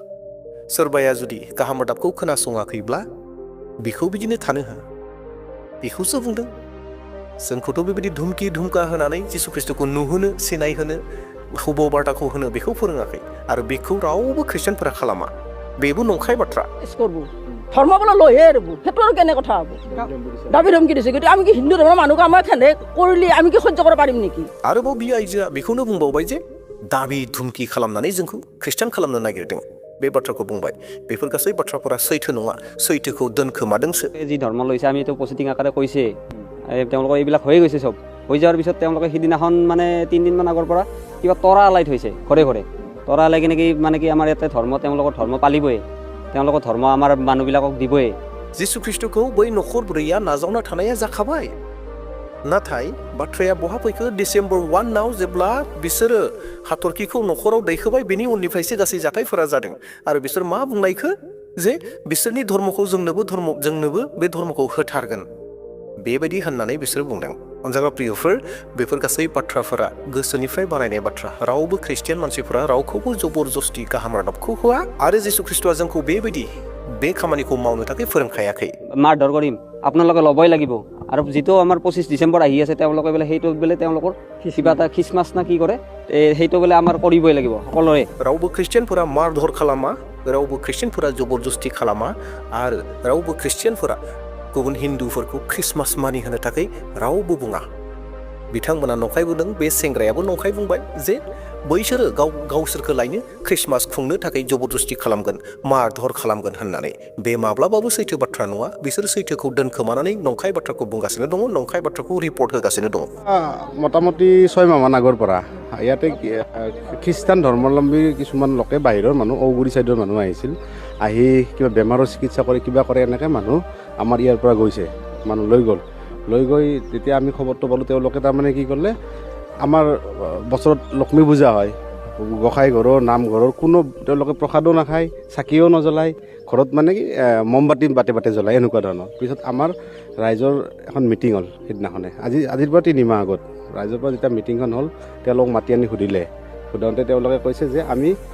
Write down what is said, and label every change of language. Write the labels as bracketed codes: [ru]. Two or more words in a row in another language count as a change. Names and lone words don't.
[brx] सोरबाया जुदि गाहाम रादाबखौ खोनासङाखैब्ला बेखौ बिदिनो थानो हो बेखौसो बुंदों जोंखौथ' बेबायदि धुमकि धुमका होनानै जिसु ख्रिस्टखौ नुहोनो सिनायहोनो हुबो बार्ताखौ होनो बेखौ फोरोङाखै आरो बेखौ रावबो ख्रिस्टियानफोरा खालामा बेबो नंखाय बाथ्रा [as] ধৰ্ম বোলে লৈহে এৰিব সেইটো আৰু কেনে কথা হ'ব দাবী ধমকি দিছে গতিকে আমি কি হিন্দু ধৰ্মৰ মানুহক আমাৰ খেনে কৰিলে আমি কি সহ্য কৰিব পাৰিম নেকি [brx] आरोबाव बे आइजोआ बेखौनो बुंबावबाय जे दाबि धुमकि खालामनानै जोंखौ ख्रिस्टियान खालामनो नागिरदों बे बाथ्राखौ बुंबाय बेफोर गासै बाथ्राफोरा सैथो नङा सैथोखौ दोनखोमादोंसो [as] যি ধৰ্ম লৈছে আমিতো পজিটিভ আকাৰে কৈছে তেওঁলোকৰ এইবিলাক হৈ গৈছে চব হৈ যোৱাৰ পিছত তেওঁলোকে সিদিনাখন মানে 3 দিনমান আগৰ পৰা কিবা তৰা আলাই থৈছে ঘৰে ঘৰে তৰা আলাই কিনে কি মানে কি আমাৰ ইয়াতে ধৰ্ম তেওঁলোকৰ ধৰ্ম পালিবই তেওঁলোকৰ ধৰ্ম আমাৰ মানুহবিলাকক দিবই [brx] जिसु ख्रिस्टखौ बै नखरब्रैया नाजावना थानाया जाखाबाय नाथाय बाथ्राया बहा फैखो डिसेम्बर 1 नाव जेब्ला बिसोरो हाथरखिखौ नखराव दैखोबाय बेनि उननिफ्रायसो गासै जाथायफोरा जादों आरो बिसोर मा बुंनायखो जे बिसोरनि धर्मखौ जोंनोबो बे धर्मखौ होथारगोन बेबायदि होननानै बिसोर बुंदों अनजाग्रा प्रियफोर बेफोर गासै बाथ्राफोरा गोसोनिफ्राय बानायनाय बाथ्रा रावबो ख्रिस्टियान मानसिफोरा रावखौबो जबरदस्ति गाहाम रादाबखौ होआ आरो जिसु ख्रिस्टआ जोंखौ बेबायदि बे खामानिखौ मावनो थाखाय फोरोंखायाखै [as] মাৰধৰ কৰিম আপোনালোকে ল'বই লাগিব আৰু যিটো আমাৰ 25 ডিচেম্বৰ আহি আছে তেওঁলোকে বোলে সেইটো বোলে তেওঁলোকৰ কিবা এটা খ্ৰীষ্টমাছ না কি কৰে সেইটো বোলে আমাৰ কৰিবই লাগিব সকলোৰে [brx] रावबो ख्रिस्टियानफोरा मारधर खालामा रावबो ख्रिस्टियानफोरा जबरदस्ति खालामा आरो रावबो ख्रिस्टियानफोरा गुबुन हिन्दुफोरखौ ख्रिस्टमास मानिहोनो थाखाय रावबो बुङा बिथांमोना नंखाय बुंदों बे सेंग्रायाबो नंखाय बुंबाय जे बैसोरो गावसोरखौ लायनो ख्रिस्टमास खुंनो थाखाय जबरदस्ति खालामगोन मारधर खालामगोन होननानै बे माब्लाबाबो सैथो बाथ्रा नङा बिसोर सैथोखौ दोनखोमानानै नंखाय बाथ्राखौ बुंगासिनो दङ नंखाय बाथ्राखौ रिपर्ट होगासिनो दङ [as] মোটামুটি 6 মাহমান আগৰ পৰা ইয়াতে খ্ৰীষ্টান ধৰ্মাৱলম্বী কিছুমান লোকে বাহিৰৰ মানুহ ঔগুৰি চাইডৰ মানুহ আহিছিল আহি কিবা বেমাৰৰ চিকিৎসা কৰে কিবা কৰে এনেকৈ মানুহ আমাৰ ইয়াৰ পৰা গৈছে মানুহ লৈ গৈ যেতিয়া আমি খবৰটো পালোঁ তেওঁলোকে তাৰমানে কি কৰিলে আমাৰ বছৰত লক্ষ্মী পূজা হয় গোসাঁই ঘৰৰ নামঘৰৰ কোনো তেওঁলোকে প্ৰসাদো নাখায় চাকিও নজ্বলায় ঘৰত মানে কি মমবাতি বাটে জ্বলায় এনেকুৱা ধৰণৰ পিছত আমাৰ ৰাইজৰ এখন মিটিং হ'ল সেইদিনাখনে আজিৰ পৰা 3 মাহ আগত ৰাইজৰ পৰা যেতিয়া মিটিংখন হ'ল তেওঁলোকক মাতি আনি সোধোতে তেওঁলোকে কৈছে যে আমি